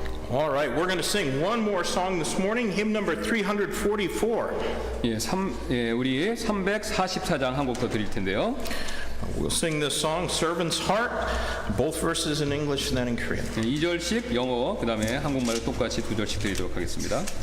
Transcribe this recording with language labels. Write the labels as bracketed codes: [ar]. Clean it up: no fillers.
[en] All right, we're going to sing one more song this morning, hymn number 344. [ko] 우리 344장 한 곡 더 드릴 텐데요. [en] We'll sing this song, Servant's Heart, both verses in English and then in Korean. [ko] 2절씩 영어, 그 다음에 한국말로 똑같이 2절씩 드리도록 하겠습니다.